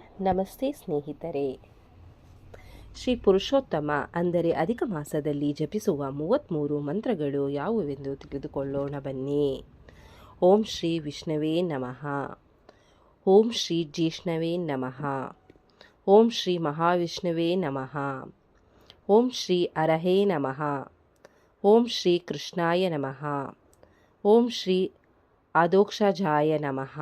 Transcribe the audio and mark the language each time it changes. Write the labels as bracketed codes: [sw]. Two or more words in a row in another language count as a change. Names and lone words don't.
[kn] ನಮಸ್ತೆ ಸ್ನೇಹಿತರೆ. ಶ್ರೀ ಪುರುಷೋತ್ತಮ ಅಂದರೆ ಅಧಿಕ ಮಾಸದಲ್ಲಿ ಜಪಿಸುವ 33 ಮಂತ್ರಗಳು ಯಾವುವೆಂದು ತಿಳಿದುಕೊಳ್ಳೋಣ ಬನ್ನಿ. [sa] ಓಂ ಶ್ರೀ ವಿಷ್ಣವೇ ನಮಃ. ಓಂ ಶ್ರೀ ಜಿಷ್ಣವೇ ನಮಃ. ಓಂ ಶ್ರೀ ಮಹಾವಿಷ್ಣುವೇ ನಮಃ. ಓಂ ಶ್ರೀ ಅರಹೇ ನಮಃ. ಓಂ ಶ್ರೀ ಕೃಷ್ಣಾಯ ನಮಃ. ಓಂ ಶ್ರೀ ಆದೋಕ್ಷಜಾಯ ನಮಃ.